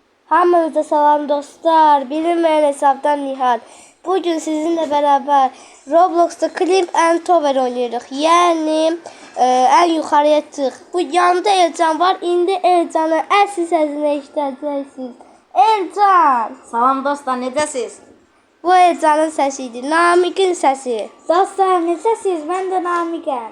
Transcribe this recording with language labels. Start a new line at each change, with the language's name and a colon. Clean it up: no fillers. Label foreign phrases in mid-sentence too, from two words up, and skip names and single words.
Azerbaijani: Hamınıza salam dostlar.
Turkish: Bilinmeyen hesabdan
Azerbaijani: Nihal. Bugün sizinle beraber Roblox'ta Climb and Tower oynayırıq. Yəni
Turkish: en yukarıya çıx.
Azerbaijani: Bu yanında Elcan var. İndi Elcan'ı əsl səsini eşidəcəksiniz. Elcan! Salam dostlar, necəsiz? Bu Elcan'ın səsidir. Namiqin səsi. Dostlar, necəsiz? Mən də Namiqəm.